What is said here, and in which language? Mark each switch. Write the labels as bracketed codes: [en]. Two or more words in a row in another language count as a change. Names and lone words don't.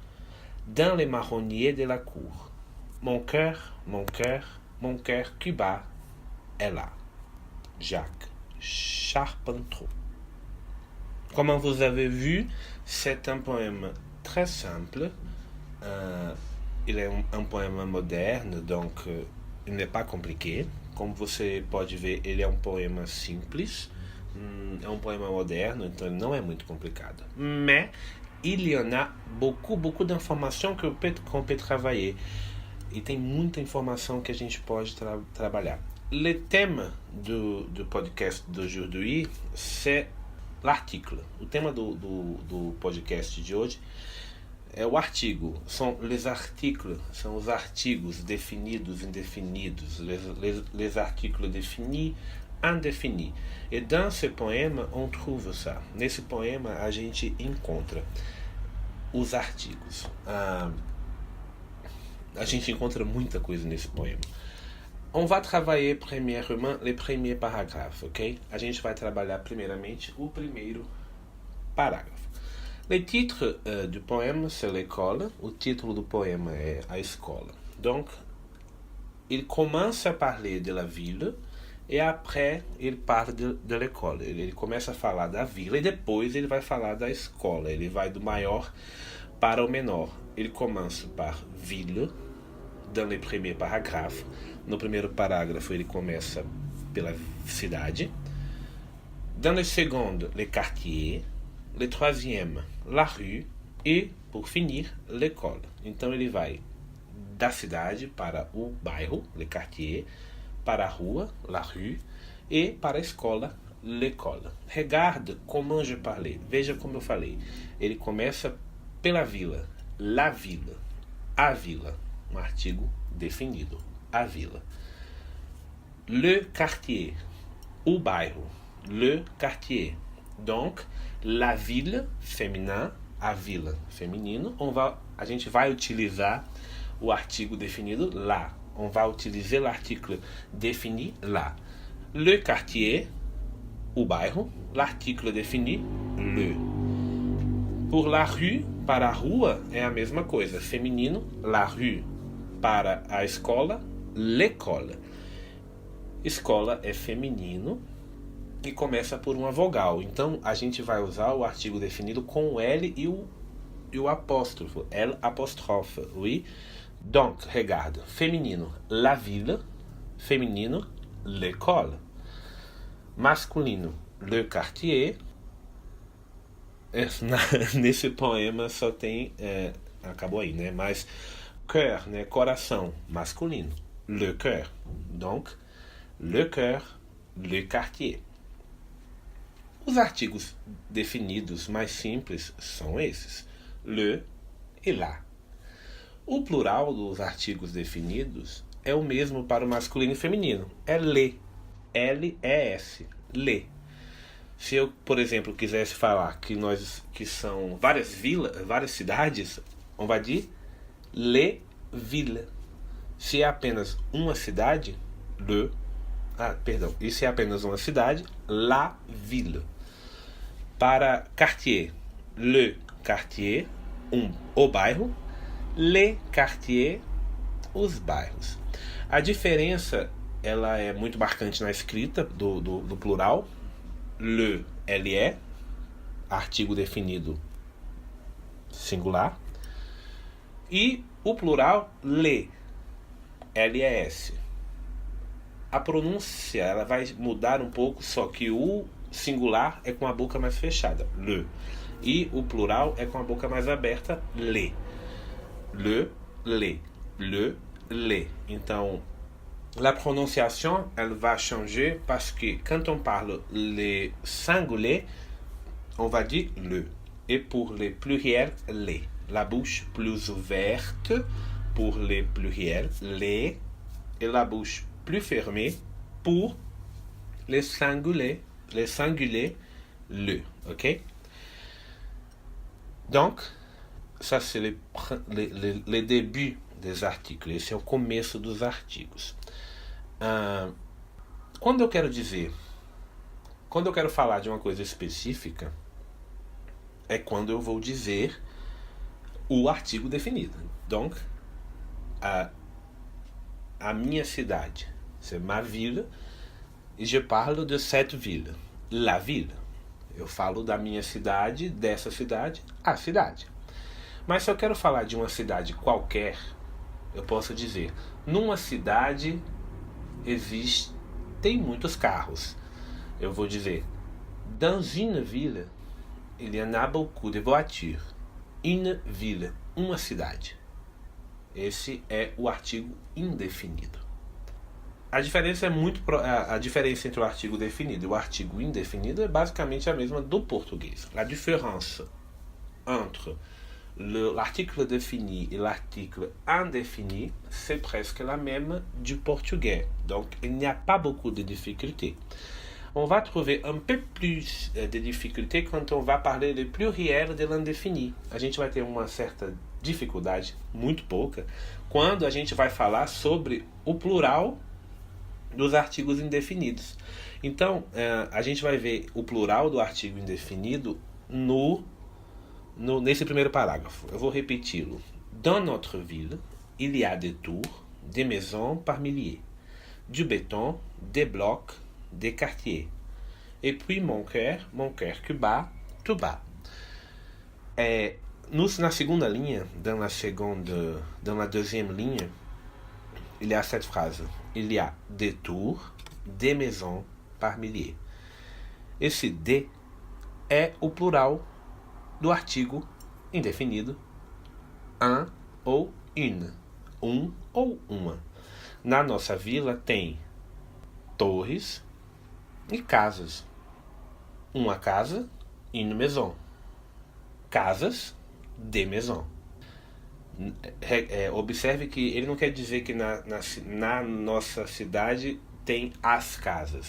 [fr] Dans les marronniers de la cour, mon cœur qui bat est là. Jacques Charpentreau. Comme vous avez vu, c'est un poème très simple. Il est [pt] um poema moderno, [fr] donc il n'est pas compliqué. [pt] Como você pode ver, ele é um poema simples. É um poema moderno, então ele não é muito complicado. [fr] Mais il y en a beaucoup d'informations qu'on peut travailler. [pt] E tem muita informação que a gente pode trabalhar. [fr] Le thème do podcast d'aujourd'hui, c'est l'article. [pt] O tema do podcast de hoje é o artigo. [fr] São les articles, [pt] são os artigos definidos, indefinidos. [fr] Les articles définis, indéfinis. Et dans ce poème, on trouve ça. [pt] Nesse poema, a gente encontra os artigos. A gente encontra muita coisa nesse poema. [fr] On va travailler premièrement les premiers paragraphes, ok? [pt] A gente vai trabalhar primeiramente o primeiro parágrafo. [fr] Le titre du poème, c'est l'école. [pt] O título do poema é a escola. [fr] Donc, il commence à parler de la ville et après, il parle de l'école. [pt] Ele começa a falar da vila e depois ele vai falar da escola. Ele vai do maior para o menor. [fr] Il commence par ville, dans le premier paragraphe. [pt] No primeiro parágrafo, ele começa pela cidade. [fr] Dans le second, le quartier. Le troisième, la rue. [pt] E, por finir, l'école. Então, ele vai da cidade para o bairro, [fr] le quartier, [pt] para a rua, [fr] la rue, [pt] e para a escola, [fr] l'école. Regarde comment je parlais. [pt] Veja como eu falei. Ele começa pela vila, [fr] la ville, [pt] a vila. Um artigo definido, a vila. [fr] Le quartier, [pt] o bairro, [fr] le quartier. Donc, la ville, féminin, [pt] a vila, feminino. A gente vai utilizar o artigo definido lá. [fr] On va utiliser l'article défini là. Le quartier, [pt] o bairro, [fr] l'article défini, le. Pour la rue, [pt] para a rua, é a mesma coisa. Feminino, [fr] la rue. [pt] Para a escola, l'école. Escola é feminino e começa por uma vogal. Então, a gente vai usar o artigo definido com o L e o apóstrofo. [fr] L apostrophe, oui. Donc, regarde. Feminino, la ville. Feminino, l'école. Masculino, le quartier. [pt] Nesse poema só tem... acabou aí, né? Mas cœur, né? Coração, masculino. [fr] Le cœur. Donc, le cœur, le quartier. [pt] Os artigos definidos mais simples são esses. [fr] Le e la. [pt] O plural dos artigos definidos é o mesmo para o masculino e feminino. [fr] É le. L-E-S. Le. [pt] Se eu, por exemplo, quisesse falar que são várias vilas, várias cidades, [fr] on va dire les villes. [pt] Se é apenas uma cidade, e se é apenas uma cidade, [fr] la ville. Para quartier, le quartier, [pt] o bairro, [fr] les quartiers, [pt] os bairros. A diferença, ela é muito marcante na escrita do plural. Le, L-E, artigo definido singular. E o plural, le, L-E-S. A pronúncia, ela vai mudar um pouco, só que o singular é com a boca mais fechada, le. E o plural é com a boca mais aberta, [fr] le. Le, le. Então, la prononciation, elle va changer parce que quand on parle les singuliers, on va dire le. Et pour les pluriels, les. La bouche plus ouverte pour les pluriels, les. Et la bouche plus fermée pour les singuliers, le. Ok? Donc, ça c'est le début des articles. [pt] Esse é o começo dos artigos. Quando eu quero falar de uma coisa específica, é quando eu vou dizer o artigo definido. Donc, a minha cidade. [fr] C'est ma ville. E je parle de cette ville. La ville. [pt] Eu falo da minha cidade, dessa cidade, a cidade. Mas se eu quero falar de uma cidade qualquer, eu posso dizer, numa cidade tem muitos carros. Eu vou dizer, [fr] dans une ville, il y en a beaucoup de voitures. Une ville, [pt] uma cidade. Esse é o artigo indefinido. A diferença a diferença entre o artigo definido e o artigo indefinido é basicamente a mesma do português. [fr] La différence entre l'article défini et l'article indéfini, c'est presque la même du portugais. Donc, il n'y a pas beaucoup de difficultés. On va trouver un peu plus de difficultés quand on va parler de pluriel de l'indéfini. [pt] A gente vai ter uma certa dificuldade, muito pouca, quando a gente vai falar sobre o plural dos artigos indefinidos. Então, a gente vai ver o plural do artigo indefinido nesse primeiro parágrafo. Eu vou repeti-lo. [fr] Dans notre ville, il y a des tours, des maisons par milliers, du béton, des blocs, des quartiers. Et puis mon cœur que bat, tout bat. [pt] Na segunda linha, [fr] dans la deuxième ligne, il y a cette phrase. Il y a des tours, des maisons par milliers. [pt] Esse de é o plural do artigo indefinido [fr] un ou une, [pt] ou uma. Na nossa vila tem torres e casas. Uma casa, [fr] une maison. Casas, des maisons. [pt] Observe que ele não quer dizer que na nossa cidade tem as casas.